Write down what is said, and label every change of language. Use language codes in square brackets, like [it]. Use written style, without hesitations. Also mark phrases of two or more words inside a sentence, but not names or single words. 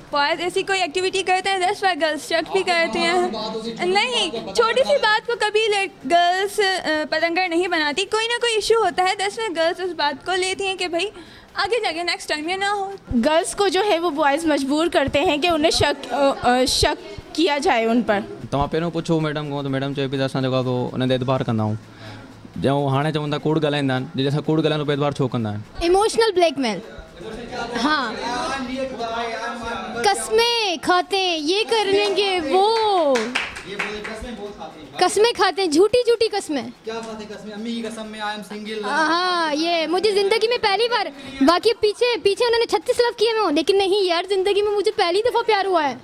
[hi] बॉयज़ ऐसी कोई एक्टिविटी करते हैं, [en] that's why girls [hi] शक भी करती हैं। नहीं, छोटी सी बात को कभी गर्ल्स पतंगर नहीं बनाती, कोई ना कोई इशू होता है, [en] that's why girls [hi] उस बात को लेती हैं कि भाई आगे जाके [en] next time [hi] ये ना हो। गर्ल्स को जो है वो बॉयज़ मजबूर करते हैं कि उन्हें शक किया जाए उन पर। [sd] तव्हां पहिरियों पुछो मैडम को, तो मैडम चए पई त असां जेको आहे उन ते एतबार कंदा आहियूं। जो हाणे चवनि था कूड़ ॻाल्हाईंदा आहिनि, जंहिंसां कूड़ ॻाल्हाइण पे एतबार छो कंदा आहिनि? [en] emotional blackmail, [hi] हाँ, कस्में खाते हैं, ये कर लेंगे, वो कस्में खाते हैं, झूठी झूठी कस्में। क्या बात है, कस्में? अम्मी की कसम में [en] I am single. [hi] हाँ, ये मुझे ज़िंदगी में पहली बार, बाकी पीछे उन्होंने 36 लव किए मैं, लेकिन नहीं यार, ज़िंदगी में मुझे पहली दफ़ा प्यार हुआ है।